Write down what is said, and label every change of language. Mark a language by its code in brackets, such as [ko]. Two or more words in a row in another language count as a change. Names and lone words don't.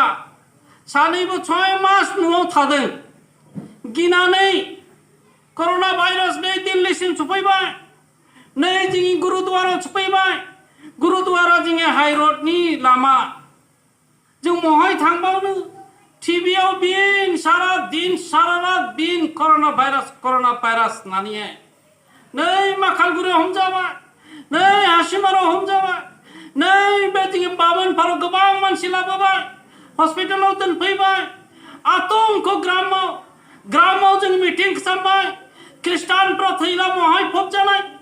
[brx] सानैबो 6 मास न'आव थादों गिनानै कर'ना भाइरास बे दिल्लीसिम सफैबाय नै जोंनि गुरुद्वारायाव सफैबाय गुरुद्वारा जोंनि हाइरडनि लामा जों महाय थांबावनो टिभियाव बिन [hi] सारा रात [brx] बिन कर'ना भाइरास होननानै नै माखालगुरियाव हमजाबाय नै हासिमाराव हमजाबाय नै बे जोंनि बामोनफाराव गोबां मानसि लाबोबाय हस्पिटालाव दोनफैबाय आतंक ग्रामाव जों मिटिं खालामबाय ख्रिस्टानफ्रा थैला महाय फबजानाय